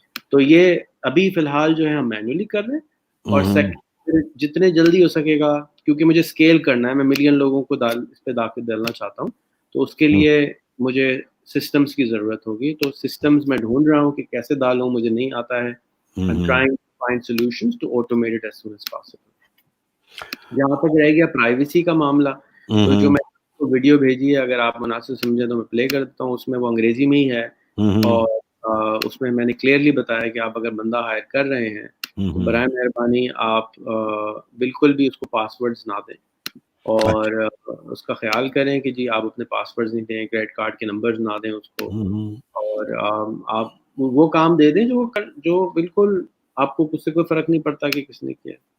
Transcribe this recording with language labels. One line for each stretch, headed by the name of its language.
Urdu: تو یہ ابھی فی الحال جو ہے ہم مینولی کر رہے ہیں. اور جتنے جلدی ہو سکے گا، کیونکہ مجھے اسکیل کرنا ہے، میں ملین لوگوں کو اس پہ داخل ڈالنا چاہتا ہوں، تو اس کے لیے مجھے سسٹمز کی ضرورت ہوگی. تو سسٹمز میں ڈھونڈ رہا ہوں کہ کیسے ڈالوں، مجھے نہیں آتا ہے.
English: I'm trying to find solutions to automate it as soon as possible.
Urdu: جہاں تک رہ گیا پرائیویسی کا معاملہ، تو جو میں آپ کو ویڈیو بھیجی ہے اگر آپ مناسب سمجھیں تو میں پلے کر دیتا ہوں. اس میں وہ انگریزی میں ہی ہے، اور اس میں نے کلیئرلی بتایا کہ آپ اگر بندہ ہائر کر رہے ہیں تو برائے مہربانی آپ بالکل بھی اس کو پاس ورڈز نہ دیں، اور اس کا خیال کریں کہ جی آپ اپنے پاس ورڈز نہیں دیں، کریڈٹ کارڈ کے نمبرز نہ دیں اس کو، اور آپ وہ کام دے دیں جو بالکل آپ کو اس سے کوئی فرق نہیں پڑتا کہ کس نے کیا.